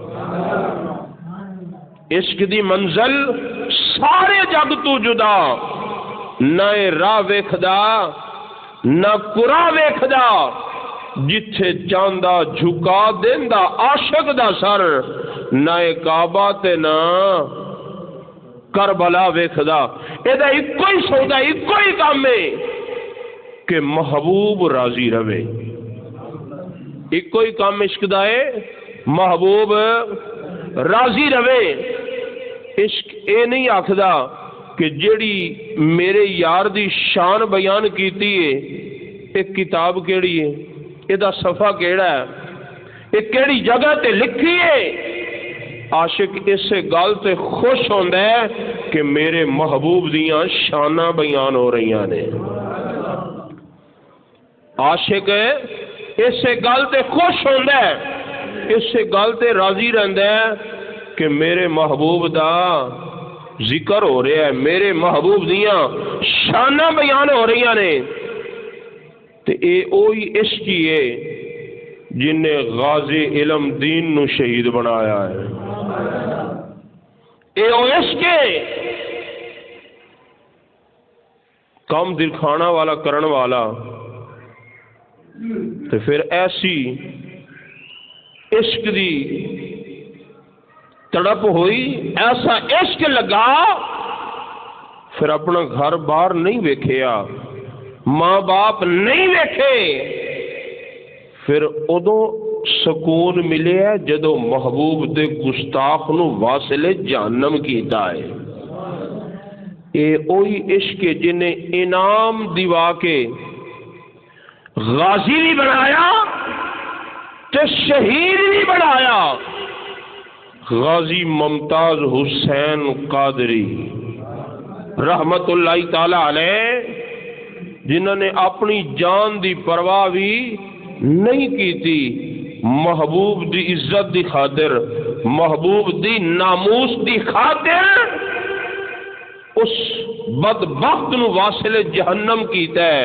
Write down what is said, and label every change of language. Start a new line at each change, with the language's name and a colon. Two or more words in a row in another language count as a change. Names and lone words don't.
Punjabi: عشق دی منزل سارے جگ تو جدا، نہ راہ ویکھدا نہ قرا ویکھدا، جتھے چاہندا جھکا دیندا عاشق دا سر، نہ کعبہ تے نہ کربلا ویکھدا،
Urdu: یہ ایک ہی سودا ایک ہی کام ہے کہ محبوب راضی رہے.
Punjabi: ایک ہی کام عشق دا ہے، محبوب راضی رہے. عشق اے نہیں آکھدا کہ جیڑی میرے یار دی شان بیان کیتی ہے ایک کتاب کیڑی ہے، یہ دا صفحہ کیڑا ہے، یہ کیڑی جگہ تے لکھی ہے. عاشق اس گل تے خوش ہوندا ہے کہ میرے محبوب دیاں شاناں بیان ہو رہی نے. عاشق اس گل تے خوش ہوندا ہے، اس گل تے راضی رہندا ہے کہ میرے محبوب دا ذکر ہو رہا ہے، میرے محبوب دیاں شاناں بیان ہو رہی نے. تے اے اوہی عشق ہی ہے جن نے غازی علم دین نو شہید بنایا ہے. اے او عشق ہے کم دکھانا والا کرن والا. تے پھر ایسی عشق دی تڑپ ہوئی، ایسا عشق لگا، پھر اپنا گھر بار نہیں ویکھیا، ماں باپ نہیں ویکھے. پھر ادو سکون ملے ہے جدو محبوب دے گستاخ نو واصل جہنم کیتا ہے. اے اوہی عشق جنہیں انعام دیوا کے غازی بھی بنایا تے شہید بھی بنایا. غازی ممتاز حسین قادری رحمت اللہ تعالی علیہ، جنہوں نے اپنی جان دی پرواہ بھی نہیں کی تھی، محبوب دی عزت دی خاطر، محبوب دی ناموس دی خاطر اس بدبخت نو واصل جہنم کیتا ہے.